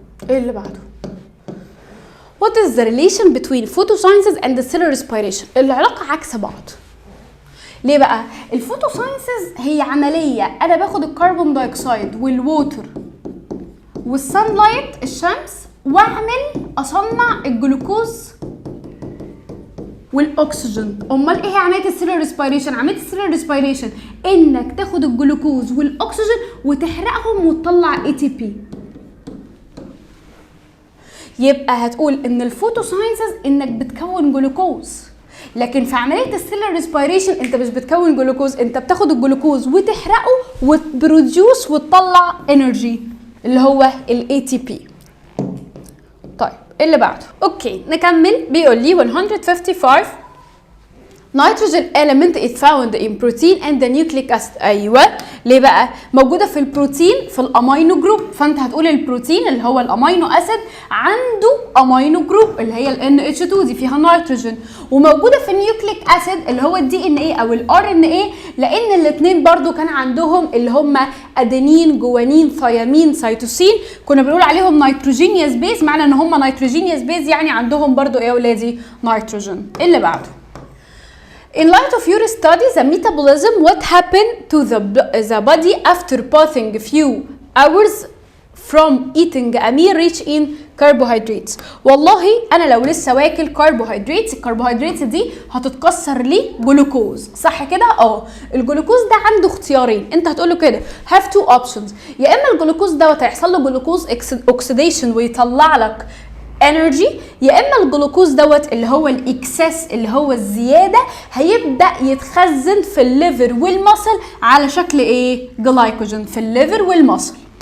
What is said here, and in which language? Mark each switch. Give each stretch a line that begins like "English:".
Arabic: ايه اللي بعده؟
English: What is the relation between photosynthesis and the cellular respiration؟
Arabic: العلاقة عكس بعض. ليه بقى؟ الفوتوساينسز هي عملية أنا باخد الكربون دايوكسيد والووتر والسان لايت الشمس وأعمل أصنع الجلوكوز والاكسجين. امال ايه هي عمليه السيلولار ريسبيريشن؟ عمليه السيلولار ريسبيريشن انك تاخد الجلوكوز والاكسجين وتحرقهم وتطلع اي تي بي. يبقى هتقول ان الفوتوساينسز انك بتكون جلوكوز، لكن في عمليه السيلولار ريسبيريشن انت مش بتكون جلوكوز، انت بتاخد الجلوكوز وتحرقه وتبروديوس وتطلع انرجي اللي هو الاي تي بي. طيب اللي بعده اوكي نكمل. بيقول لي 155
English: nitrogen element is found in protein and the nucleic acid.
Arabic: ايوه ليه بقى؟ موجوده في البروتين في الامينو جروب، فانت هتقول البروتين اللي هو الامينو اسيد عنده امينو جروب اللي هي ال NH2 دي فيها نيتروجين، وموجوده في النيوكليك اسيد اللي هو الدي ان ايه او الار ان ايه، لان الاثنين برضو كان عندهم اللي هم ادينين جوانين ثيامين سيتوسين، كنا بنقول عليهم نيتروجينيوس بيز، معنى ان هم نيتروجينيوس بيز يعني عندهم برضو ايه يا ولادي؟ نيتروجين. اللي بعده
English: In light of your study the metabolism, what happened to the body after passing few hours from eating a meal rich in carbohydrates.
Arabic: والله انا لو لسه واكل كربوهيدرات، الكربوهيدرات دي هتتكسر لي جلوكوز، صح كده؟ الجلوكوز ده عنده اختيارين، انت هتقول له كده
English: have two options،
Arabic: يا اما الجلوكوز دوت هيحصل له جلوكوز اوكسيديشن ويطلع لك انرجي، يا اما الجلوكوز دوت اللي هو الاكسس اللي هو الزياده هيبدا يتخزن في الليفر والمصل على شكل ايه؟ جلايكوجين في الليفر والمصل.